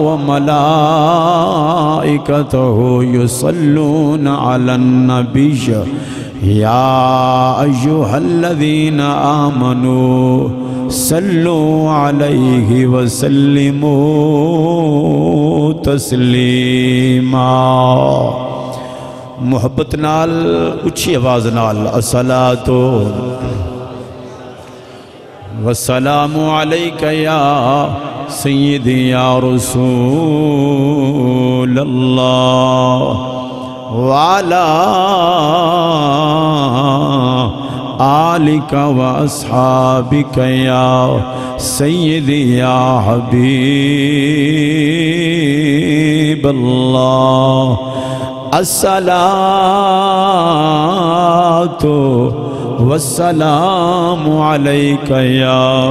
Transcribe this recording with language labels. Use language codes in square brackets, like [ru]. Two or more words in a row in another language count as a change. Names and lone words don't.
[ar] وملائكته يصلون على النبي يا أيها الذين آمنوا صلوا عليه وسلموا تسلیما [pa] محبت نال اچھی آواز نال [ar] الصلاۃ والسلام علیک یا سیدی یا رسول اللہ وعلا آلک و اصحابک یا سیدی یا حبیب اللہ الصلاۃ والسلام علیک یا